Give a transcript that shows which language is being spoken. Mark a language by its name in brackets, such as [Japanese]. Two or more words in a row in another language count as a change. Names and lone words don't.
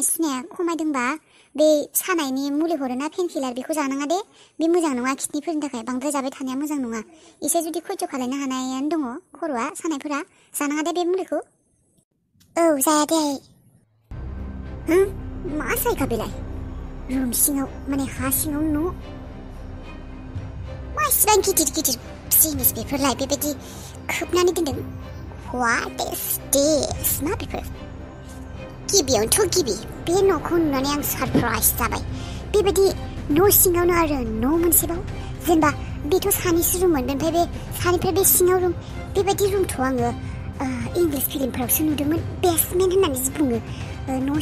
[Bodo] सुनाया खमायदोंबा बे सानायनि मुलि हरोना पेनकिलार बेखौ जानाङा दे बे मोजां नङा किडनिफोरनि थाखाय बांद्राय जाबाय थानाया मोजां नङा एसे जुदि खयज' खालायनो हानायानो दङ खर'आ सानायफोरा जानाङा दे बे मुलिखौ जाया दे आयै मा जायगा बेलाय रुम सिङाव माने हा सिङाव न' मा इसिबां गिदिर जिनिस बेफोरलाय बेबायदि खोबनानै दोनदों [English] What is this? [Bodo] मा बेफोर गिबियावनोथ' गिबि बे न'खौ नुनानै आं सारप्राइज जाबाय बेबायदि न' सिङावनो आरो न' मोनसेबाव जेनेबा बेथ' सानैसो रुममोन ओमफ्राय बे सानिफ्राय बे सिङाव रुम बेबायदि रुमथ' आङो इंलिश फिल्मफोरावसो नुदोंमोन बेसमेन्ट होननानै जि बुङो न'